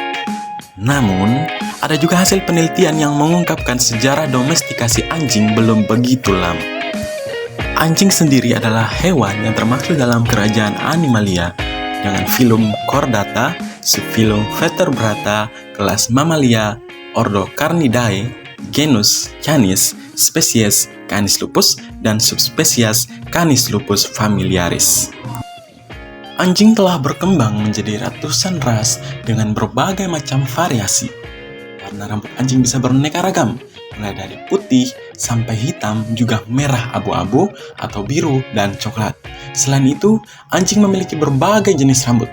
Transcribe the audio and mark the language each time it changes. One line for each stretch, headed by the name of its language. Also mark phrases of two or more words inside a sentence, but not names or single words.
Indonesian: Namun, ada juga hasil penelitian yang mengungkapkan sejarah domestikasi anjing belum begitu lama. Anjing sendiri adalah hewan yang termasuk dalam kerajaan Animalia dengan filum Chordata, subfilum Vertebrata, kelas Mammalia, ordo Carnidae, genus Canis, spesies Canis lupus, dan subspesies Canis lupus familiaris. Anjing telah berkembang menjadi ratusan ras dengan berbagai macam variasi. Warna rambut anjing bisa beraneka ragam, mulai dari putih sampai hitam, juga merah abu-abu atau biru dan coklat. Selain itu, anjing memiliki berbagai jenis rambut.